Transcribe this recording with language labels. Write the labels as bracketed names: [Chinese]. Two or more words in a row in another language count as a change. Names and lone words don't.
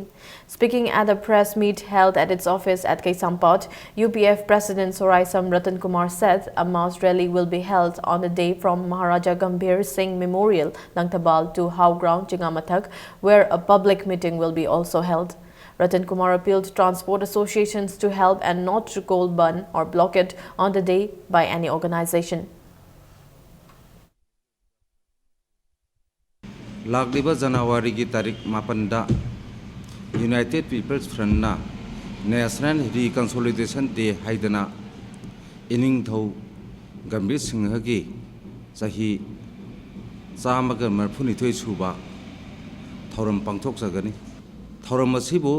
[English] Speaking at a press meet held at its office at Kaisampot, UPF President Soraisam Ratan Kumar said a mass rally will be held on the day from Maharaja Gambhir Singh Memorial, Langtabal, to How Ground, Chingamathak, where a public meeting will be also held. Ratan Kumar appealed to transport associations to help and not to coal burn or block it on the day by any organization. [Manipuri] Lagliba Janawari ki tarik mapanda United People's Front na National Reconsolidation Day haidana ining thau Gambhir Singh gi sahi chamaga marphunithoi suba thoram pangthok sagani thoram asibu